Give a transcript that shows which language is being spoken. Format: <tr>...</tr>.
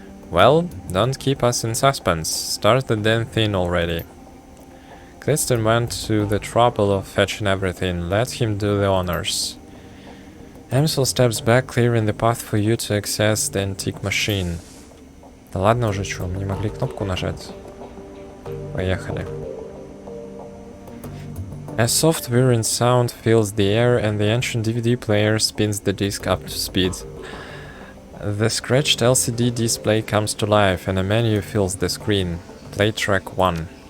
<en>Well, don't keep us in suspense. Start the damn thing already. Clifton went to the trouble of fetching everything. Let him do the honors. Amsel steps back, clearing the path for you to access the antique machine.</en> <ru>Да ладно уже, чё, мы не могли кнопку нажать. Поехали.</ru> <en>A soft whirring sound fills the air and the ancient DVD player spins the disc up to speed. The scratched LCD display comes to life and a menu fills the screen. Play track 1.</en>